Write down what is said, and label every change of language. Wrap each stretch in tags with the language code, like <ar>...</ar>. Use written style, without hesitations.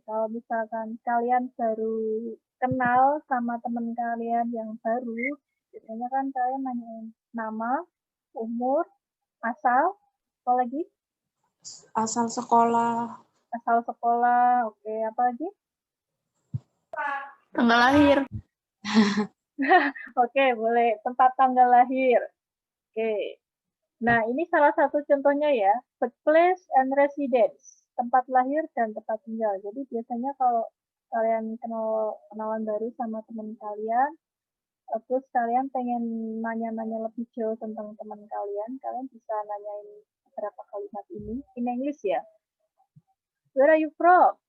<id>Kalau misalkan kalian baru kenal sama teman kalian yang baru, biasanya kan kalian nanyain nama, umur, asal, apa lagi? Asal sekolah. Asal sekolah, oke, apa lagi? Tanggal lahir. Oke, boleh. Tempat tanggal lahir. Oke. Nah, ini salah satu contohnya ya.</id> <en>Birthplace and residence.</en> <id>Tempat lahir dan tempat tinggal. Jadi biasanya kalau kalian kenalan baru sama teman kalian, terus kalian pengen nanya-nanya lebih jauh tentang teman kalian bisa nanyain beberapa kalimat ini.</id> <en>In English</en> <id>ya.</id> <en>Where are you from?</en>